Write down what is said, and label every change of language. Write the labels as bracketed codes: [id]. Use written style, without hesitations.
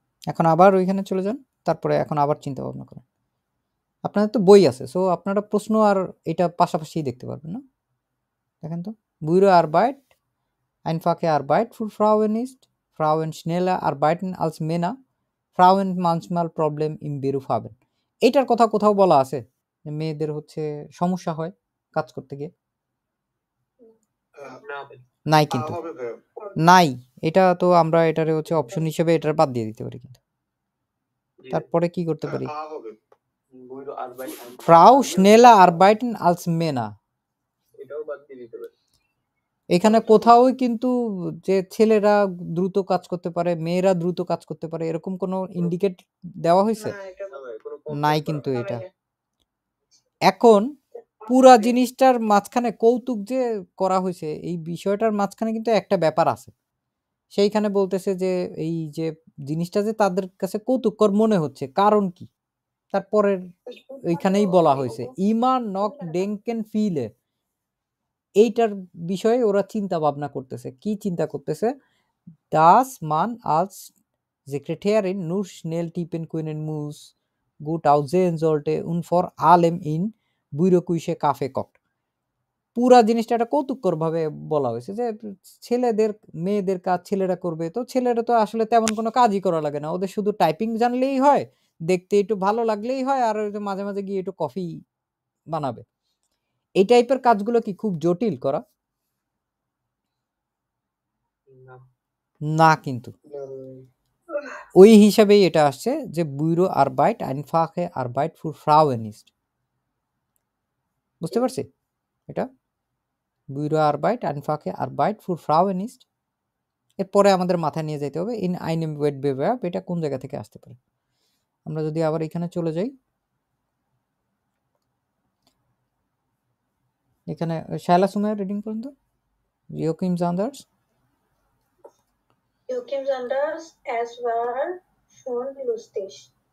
[bn] এখন আবার ওইখানে চলে যান, তারপরে এখন আবার চিন্তা ভাবনা করেন। আপনাদের তো বই আছে, সো আপনারা প্রশ্ন আর এটা পাশাপাশি দেখতে পারবেন না। দেখেন তো, [de] বুইরো আরবাইট einfache Arbeit für Frauen ist, Frauen schneller arbeiten als Männer, Frauen manchmal Problem im Beruf haben। [bn] এটার কথা কোথাও বলা আছে যে মেয়েদের হচ্ছে সমস্যা হয় কাজ করতে গিয়ে? নাই কিন্তু, নাই। এটা তো আমরা এটারে হচ্ছে অপশন হিসেবে এটার বাদ দিয়ে দিতে পারি, কিন্তু তারপরে কি করতে পারি? [de] বুইরো আরবাইট Frau schneller arbeiten als Männer, [bn] এটাও বাদ দিয়ে দিতে পারি। এখানে কোথাও কিন্তু যে ছেলেরা দ্রুত কাজ করতে পারে, মেয়েরা দ্রুত কাজ করতে পারে, এরকম কোনো ইন্ডিকেট দেওয়া হয়েছে? নাই কিন্তু এটা। এখন পুরা জিনিসটার মাঝখানে কৌতুক যে করা হয়েছে, এই বিষয়টার মাঝখানে কিন্তু একটা ব্যাপার আছে। সেইখানে বলতেছে যে এই যে জিনিসটা যে তাদের কাছে কৌতুককর মনে হচ্ছে, কারণ কি? তারপরের ওইখানেই বলা হয়েছে [de] ইমা নক ডেঙ্কেন ফিলে, [bn] এইটার বিষয়ে ওরা চিন্তা ভাবনা করতেছে। কি চিন্তা করতেছে? [de] Das man als Sekretärin nur schnell tippen können muss, gut aussehen sollte und vor allem in Büroküche Kaffee kocht। [bn] পুরা জিনিসটা একটা কৌতুককর ভাবে বলা হয়েছে যে ছেলেদের মেয়েদের কাজ ছেলেরা করবে, তো ছেলেরা তো আসলে তেমন কোনো কাজই করা লাগে না, ওদের শুধু টাইপিং জানলেই হয়, দেখতে একটু ভালো লাগলেই হয়, আর ওই যে মাঝে মাঝে গিয়ে একটু কফি বানাবে। এই টাইপের কাজগুলো কি খুব জটিল করা? না কিন্তু ওই হিসাবেই এটা আসছে যে [de] বুইরো আরবাইট einfache Arbeit für Frauen ist। [bn] বুঝতে পারছি এটা? [de] বুইরো আরবাইট einfache Arbeit für Frauen ist। [bn] এরপরে আমাদের মাথায় নিয়ে যেতে হবে [de] ইন einem Wettbewerb, [bn] এটা কোন জায়গা থেকে আসতে পারে। আমরা যদি আবার এখানে চলে যাই, এখানে শায়লা সুমাইয়া রিডিং পর্যন্ত, Joachim Sanders। [de] Joachim Sanders, es war schon lustig.